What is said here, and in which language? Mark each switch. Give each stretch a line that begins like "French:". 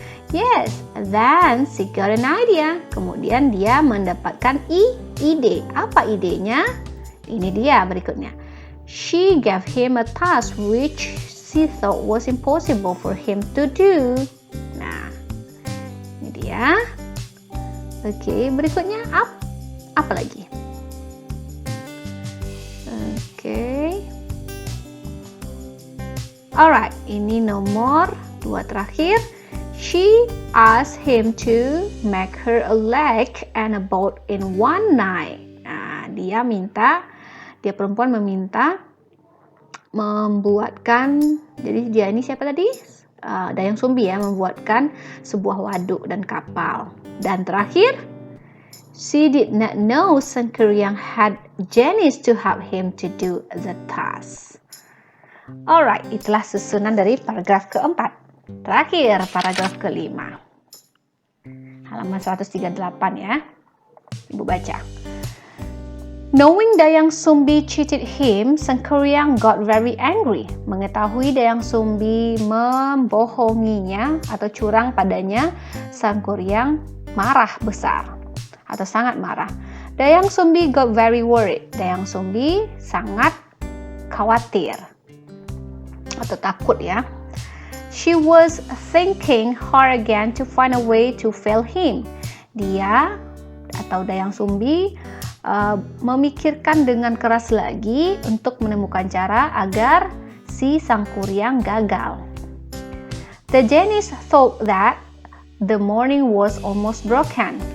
English: Yes, then she got an idea.
Indonesian: Kemudian dia mendapatkan ide. Apa idenya? Ini dia berikutnya.
English: She gave him a task which she thought was impossible for him to do.
Indonesian: Nah, ini dia. Oke, berikutnya apa lagi? Oke. Alright, ini nomor 2 terakhir.
English: She asked him to make her a lake and a boat in one night.
Indonesian: Nah, dia perempuan meminta membuatkan, jadi dia ini siapa tadi? Dayang Sumbi ya, membuatkan sebuah waduk dan kapal. Dan terakhir,
English: she did not know Sang Kuryang had genius to help him to do the task.
Indonesian: Alright, itulah susunan dari paragraf keempat. Terakhir, paragraf kelima. Halaman 138 ya. Ibu baca.
English: Knowing Dayang Sumbi cheated him, Sang Kuryang got very angry.
Indonesian: Mengetahui Dayang Sumbi membohonginya atau curang padanya, Sang Kuryang marah besar atau sangat marah.
English: Dayang Sumbi got very worried.
Indonesian: Dayang Sumbi sangat khawatir atau takut ya.
English: She was thinking hard again to find a way to fail him.
Indonesian: Dia atau Dayang Sumbi memikirkan dengan keras lagi untuk menemukan cara agar si Sang Kuryang gagal.
English: The genius thought that the morning was almost broken.